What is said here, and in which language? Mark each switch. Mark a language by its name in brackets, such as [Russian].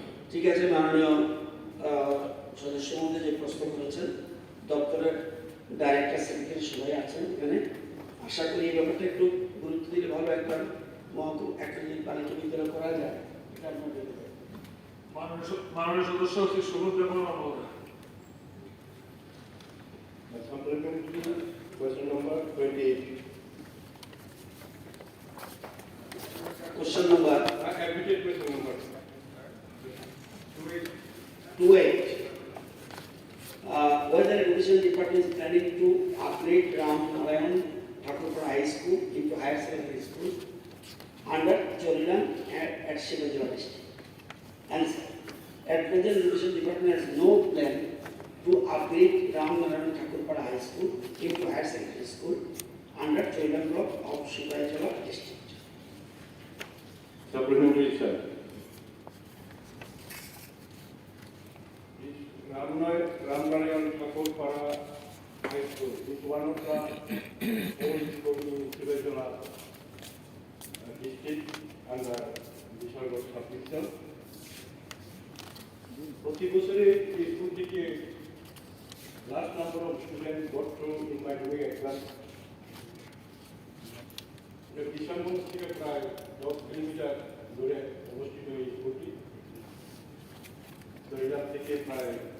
[Bangla] ঠিক আছে, মাননীয় সদস্য মহোদয় যে প্রশ্ন করেছেন, দপ্তরের ডাইরেক্টর সেক্রেটারি সবাই আছেন এখানে। আশা করি এই ব্যাপারটা একটু গুরুত্ব দিলে ভালো। একবার একটা যদি বালিকা বিদ্যালয় করা যায়, এটা আপনার ভেবে দেয়। মাননীয় সদস্য শ্রী সুবোধ দেববর্মা মহোদয় [English] Supplementary question number 28. Question number Admitted question number 28. Whether Education Department is planning to upgrade Ram Narayan Thakurpura High School into higher secondary school under Chorilan at Shivajala district. Answer. At present, Education Department has no plan to upgrade Ram Narayan Thakurpura High School into higher secondary school under Chorilan block of Shivajala district. Supplementary, sir. Ramnarayan Thakurpara High School is one of the old schools in Shivajala district under Vishalgaj subdivision. [Bangla] প্রতি বছরে এই school থেকে [English] large number of student got through [Bangla] in মাধ্যমিক exam. Kishanganj থেকে প্রায় 10 kilometre দূরে অবস্থিত এই স্কুলটি। চরিলাম থেকে প্রায়